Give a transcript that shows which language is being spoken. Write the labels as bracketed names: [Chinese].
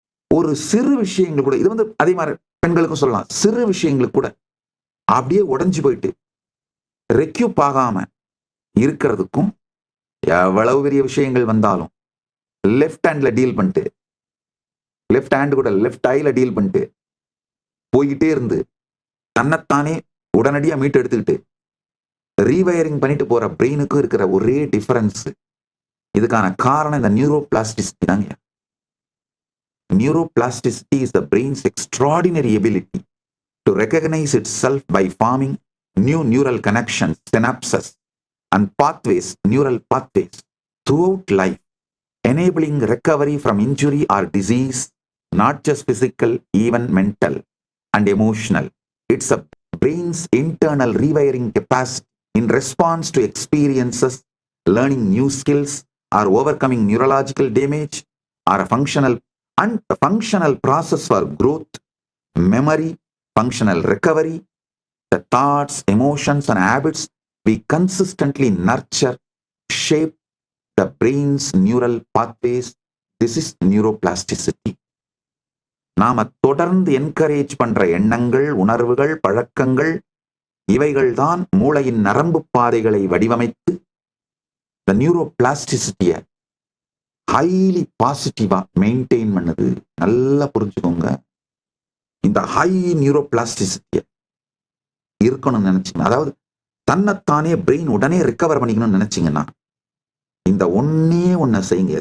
[Tamil] ஒரு சிறு விஷயங்கள் கூட, இது அதே மாதிரி பெண்களுக்கும் சொல்லலாம், சிறு விஷயங்களுக்கு கூட அப்படியே உடைஞ்சு போயிட்டு ரெக்யூப் ஆகாம இருக்கிறதுக்கும், எவ்வளவு பெரிய விஷயங்கள் வந்தாலும் லெஃப்ட் ஹேண்ட்ல டீல் பண்ணிட்டு, லெஃப்ட் ஹேண்ட் கூட லெஃப்ட் ஐல டீல் பண்ணிட்டு போய்கிட்டே இருந்து தன்னைத்தானே உடனடியா மீட்டு எடுத்துக்கிட்டு ரீவயரிங் பண்ணிட்டு போற பிரெயினுக்கும் இருக்கிற ஒரே டிஃபரன்ஸ், இதுக்கான காரணம் இந்த நியூரோபிளாஸ்டிசிட்டி தாங்க. [English] Neuroplasticity is the brain's extraordinary ability to recognize itself by forming new neural connections, synapses, and pathways, neural pathways throughout life, enabling recovery from injury or disease, not just physical, even mental and emotional. It's a brain's internal rewiring capacity in response to experiences, learning new skills, or overcoming neurological damage, or a functional process for growth, memory, functional recovery, the thoughts, emotions, and habits we consistently nurture, shape, the brain's neural pathways. This is neuroplasticity. [Tamil] நாம தொடர்ந்து encourage பண்ற எண்ணங்கள், உணர்வுகள், பழக்கங்கள், இவைகள் தான் மூளையின் நரம்பு பாதைகளை வடிவமைத்து the neuroplasticity ஹைலி பாசிட்டிவா மெயின்டைன் பண்ணுது. நல்லா புரிஞ்சுக்கோங்க. இந்த ஹை நியூரோபிளாஸ்டிசிட்டியை இருக்கணும்னு நினைச்சீங்க, அதாவது தன்னைத்தானே பிரெயின் உடனே ரிகவர் பண்ணிக்கணும்னு நினைச்சீங்கன்னா இந்த ஒன்ன செய்யுங்க.